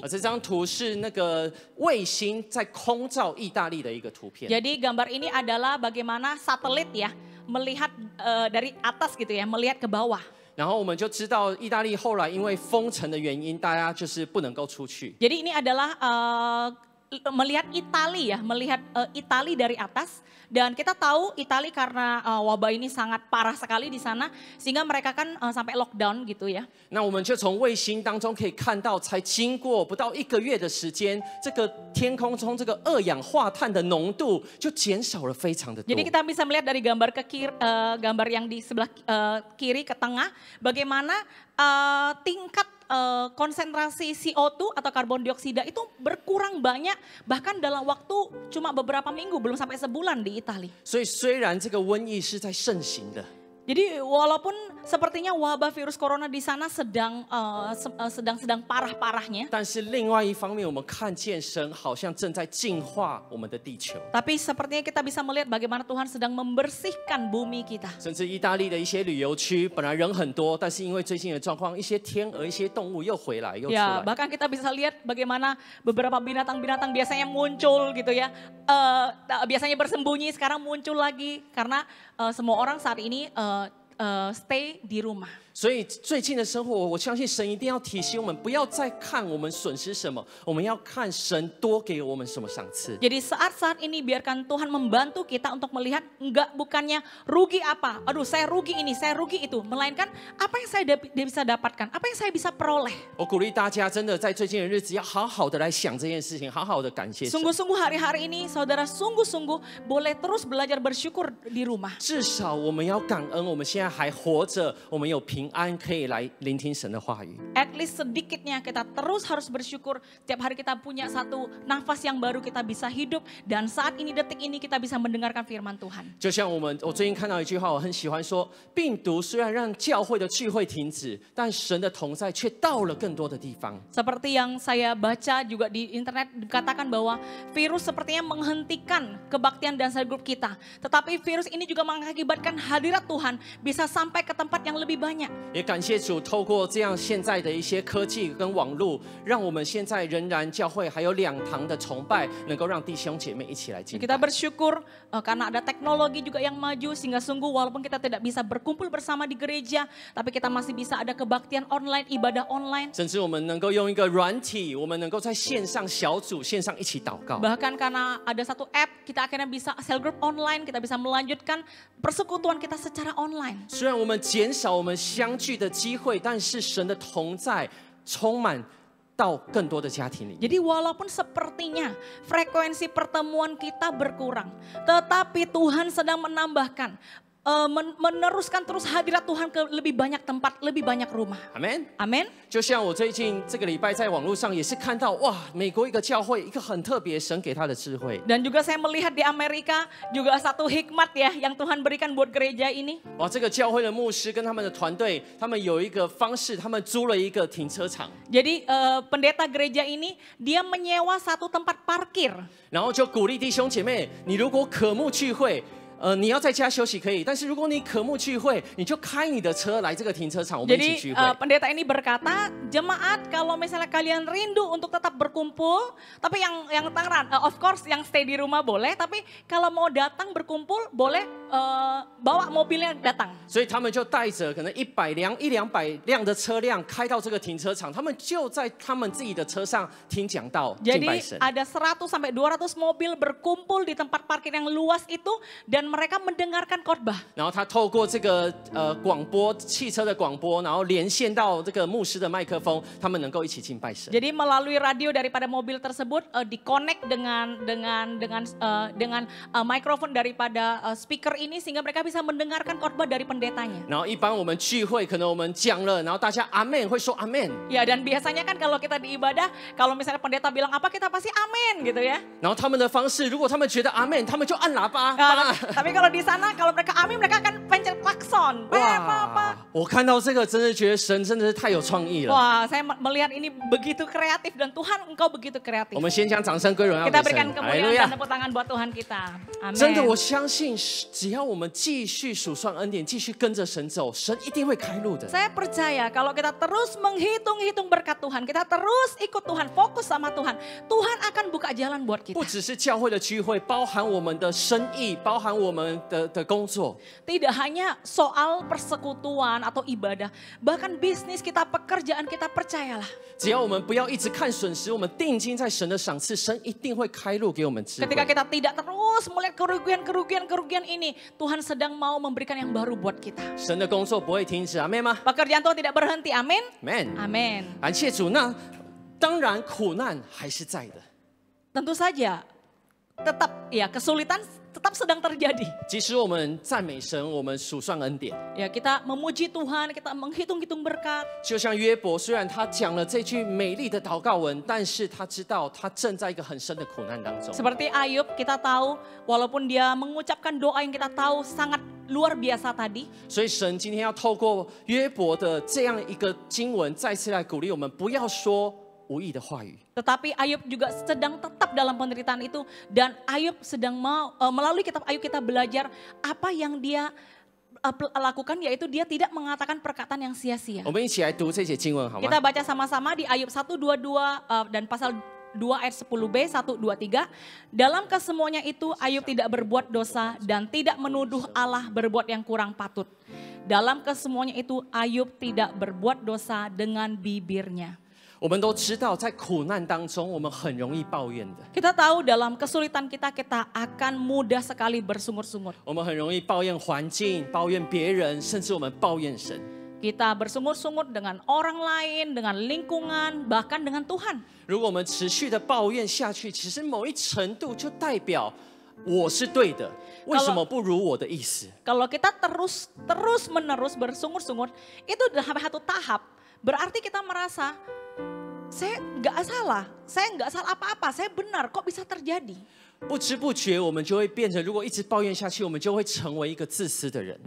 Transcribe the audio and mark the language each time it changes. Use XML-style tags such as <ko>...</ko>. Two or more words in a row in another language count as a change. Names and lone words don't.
<zh>这张图是那个卫星在空照意大利的一个图片。</zh> <id>Jadi gambar ini adalah bagaimana satelit ya melihat dari atas gitu ya, melihat ke bawah.</id> <zh>然后我们就知道，意大利后来因为封城的原因，大家就是不能够出去。</zh> <id>Jadi ini adalah melihat Itali ya, melihat Itali dari atas. Dan kita tahu Itali karena wabah ini sangat parah sekali di sana, sehingga mereka kan sampai lockdown gitu ya.</id> <zh>那我们就从卫星当中可以看到，才经过不到1个月的时间，这个天空中这个二氧化碳的浓度就减少了非常的多。</zh> <id>Jadi kita bisa melihat dari gambar gambar yang di sebelah kiri ke tengah, bagaimana tingkat konsentrasi CO2 atau karbon dioksida itu berkurang banyak, bahkan dalam waktu cuma beberapa minggu, belum sampai sebulan di Italia.</id> <zh>所以虽然这个瘟疫是在盛行的，</zh> <id>Jadi walaupun sepertinya wabah virus corona di sana sedang parah-parahnya,</id> <zh>但是另外一方面，我们看见神好像正在净化我们的地球。</zh> <id>tapi sepertinya kita bisa melihat bagaimana Tuhan sedang membersihkan bumi kita.</id> <zh>甚至意大利的一些旅游区本来人很多，但是因为最近的状况，一些天鹅、一些动物又回来又出</zh> <id>Ya,</id> <zh>来。</zh> <id>bahkan kita bisa lihat bagaimana beberapa binatang-binatang biasanya muncul gitu ya. Biasanya bersembunyi, sekarang muncul lagi karena semua orang saat ini stay di rumah.</id> <zh>所以最近的生活，我相信神一定要提醒我们，不要再看我们损失什么，我们要看神多给我们什么赏赐。</zh> <id>Jadi saat-saat ini biarkan Tuhan membantu kita untuk melihat bukannya rugi apa, aduh saya rugi ini, saya rugi itu, melainkan apa yang saya bisa dapatkan, apa yang saya bisa peroleh.</id> <zh>我鼓励大家，真的在最近的日子要好好的来想这件事情，好好的感谢神。</zh> <id>Sungguh-sungguh hari-hari ini saudara sungguh-sungguh boleh terus belajar bersyukur di rumah.</id> <zh>至少我们要感恩，我们现在还活着，我们有平安可以来聆听神的话语。</zh> <en>At least</en> <id>sedikitnya kita terus harus bersyukur. Setiap hari kita punya satu nafas yang baru, kita bisa hidup. Dan saat ini, detik ini kita bisa mendengarkan firman Tuhan.</id> <zh>就像我最近看到一句话，我很喜欢说，病毒虽然让教会的聚会停止，但神的同在却到了更多的地方。</zh> <id>Seperti yang saya baca juga di internet dikatakan bahwa virus sepertinya menghentikan kebaktian dan</id> <en>cell group</en> <id>kita. Tetapi virus ini juga mengakibatkan hadirat Tuhan bisa sampai ke tempat yang lebih banyak.</id> <zh>也感谢主，透过这样现在的一些科技跟网络，让我们现在仍然教会还有2堂的崇拜，能够让弟兄姐妹一起来敬</zh> <id>Kita</id> <zh>拜。</zh> <id>bersyukur karena ada teknologi juga yang maju sehingga sungguh walaupun kita tidak bisa berkumpul bersama di gereja, tapi kita masih bisa ada kebaktian online, ibadah online.</id> <zh>甚至我们能够用一个软体，我们能够在线上小组、线上一起祷告。</zh> <id>Bahkan karena ada satu app, kita akhirnya bisa</id> <en>cell group online,</en> <id>kita bisa melanjutkan persekutuan kita secara online.</id> <zh>虽然我们减少我们相聚的机会，但是神的同在充满到更多的家庭里。</zh> <id>Jadi walaupun sepertinya frekuensi pertemuan kita berkurang, tetapi Tuhan sedang menambahkan, meneruskan terus hadirat Tuhan ke lebih banyak tempat, lebih banyak rumah.</id> <zh>阿门。</zh> <id>Amin.</id> <zh>就像我最近这个礼拜在网络上也是看到，哇，美国一个教会，一个很特别，神给他的智慧。</zh> <id>Dan juga saya melihat di Amerika juga satu hikmat ya yang Tuhan berikan buat gereja ini.</id> <zh>哇，这个教会的牧师跟他们的团队，他们有一个方式，他们租了一个停车场，</zh> <id>Jadi pendeta gereja ini dia menyewa satu tempat parkir.</id> <zh>然后就鼓励弟兄姐妹，你如果渴慕聚会。你要在家休息可以，但是如果你渴慕聚会，你就开你的车来这个停车场，我们一起</zh> <id>Jadi</id> <zh>聚会。</zh> <id>pendeta ini berkata, jemaat kalau misalnya kalian rindu untuk tetap berkumpul, tapi yang tangan,</id> <en>of course</en> <id>yang stay di rumah boleh, tapi kalau mau datang berkumpul boleh bawa mobilnya datang.</id> <zh>所以他们就带着可能100-200辆的车辆开到这个停车场，他们就在他们自己的车上听讲道、敬拜</zh> <id>Jadi</id> <zh>神。</zh> <id>ada 100 sampai 200 mobil berkumpul di tempat parkir yang luas itu dan mereka mendengarkan khotbah.</id> <zh>然后他透过这个广播汽车的广播，然后连线到这个牧师的麦克风，他们能够一起敬拜神。</zh> <id>Jadi melalui radio daripada mobil tersebut di-connect dengan mikrofon daripada speaker ini sehingga mereka bisa mendengarkan khotbah dari pendetanya.</id> <zh>然后一般我们聚会，可能我们讲了，然后大家阿门会说阿门。</zh> <id>Ya dan biasanya kan kalau kita di ibadah, kalau misalnya pendeta bilang apa kita pasti amin gitu ya.</id> <zh>然后他们的方式，如果他们觉得阿门，他们就按喇叭。</zh> <id>Tapi kalau di sana kalau mereka amin mereka akan pencet klakson.</id> <zh>哇！我看到这个，真的觉得神真的是太有创意了。</zh> <id>Wah, saya melihat ini begitu kreatif dan Tuhan engkau begitu kreatif.</id> <zh>我们先将掌声归荣耀</zh> <id>Kita</id> <zh>给</zh> <id>berikan</id> <zh>神。哈利路</zh> <id>kemuliaan</id> <zh>亚</zh> <id>dan tepuk tangan buat Tuhan kita.</id> <zh>真的，我</zh> <id>Amin.</id> <zh>相信，只要我们继续数算恩典，继续跟着神走，神一定会开路的。</zh> <id>Saya percaya kalau kita terus menghitung-hitung berkat Tuhan, kita terus ikut Tuhan, fokus sama Tuhan, Tuhan akan buka jalan buat</id> <zh>不</zh> <id>kita.</id> <zh>只是教会的聚会，包含我们的生意，包含我我们的工作。</zh> <id>Tidak hanya soal persekutuan atau ibadah, bahkan bisnis kita, pekerjaan kita, percayalah.</id> <zh>只要我们不要一直看损失，我们定睛在神的赏赐，神一定会开路给我们智慧。</zh> <id>Ketika kita tidak terus melihat kerugian ini, Tuhan sedang mau memberikan yang baru buat kita.</id> <zh>神的工作不会停止，阿们吗</zh> <id>Pekerjaan Tuhan tidak berhenti, amin.</id> <zh>？Amen。</zh> <id>Amin.</id> <zh>感谢主。那当然苦难还是在的。</zh> <id>Tentu saja, tetap ya kesulitan tetap sedang terjadi.</id> <zh>即使我们赞美神，我们数算恩典，</zh> <id>Ya kita memuji Tuhan, kita menghitung-hitung berkat.</id> <zh>就像约伯，虽然他讲了这句美丽的祷告文，但是他知道他正在一个很深的苦难当中。</zh> <id>Seperti Ayub, kita tahu walaupun dia mengucapkan doa yang kita tahu sangat luar biasa tadi.</id> <zh>所以神今天要透过约伯的这样一个经文，再次来鼓励我们，不要说无益的话语。</zh> <id>Tetapi Ayub juga sedang tetap dalam penderitaan itu dan Ayub sedang melalui kitab Ayub kita belajar apa yang dia lakukan, yaitu dia tidak mengatakan perkataan yang sia-sia.</id> <zh>我们一起来读这节经文好吗？</zh> <id>Kita baca sama-sama di Ayub 122 dan pasal 2 ayat 10b, 1, 2, 3. Dalam kesemuanya itu Ayub tidak berbuat dosa dan tidak menuduh Allah berbuat yang kurang patut. Dalam kesemuanya itu Ayub tidak berbuat dosa dengan bibirnya.</id> <zh>我们都知道，在苦难当中，我们很容易抱怨的。</zh> <id>Kita tahu dalam kesulitan kita akan mudah sekali bersungut-sungut.</id> <zh>我们很容易抱怨环境、抱怨别人，甚至我们抱怨神。</zh> <id>Kita bersungut-sungut dengan orang lain, dengan lingkungan, bahkan dengan Tuhan.</id> <zh>如果我们持续的抱怨下去，其实某一程度就代表我是对的，为什么不如我的意思？</zh> <id>Kalau kita terus-menerus bersungut-sungut, itu udah sampai satu tahap, berarti kita merasa saya nggak salah apa-apa, saya benar, kok bisa terjadi?</id> <zh>不知不觉，我们就会变成，如果一直抱怨下去，我们就会成为一个自私的人，</zh>